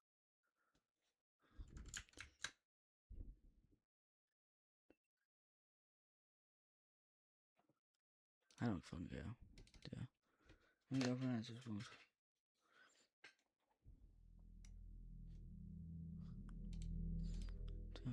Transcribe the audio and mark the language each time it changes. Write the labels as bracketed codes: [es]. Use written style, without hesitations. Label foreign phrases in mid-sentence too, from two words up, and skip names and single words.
[en] I don't fucking care. [da] Der. Jeg gør på den tidspunkt. Der.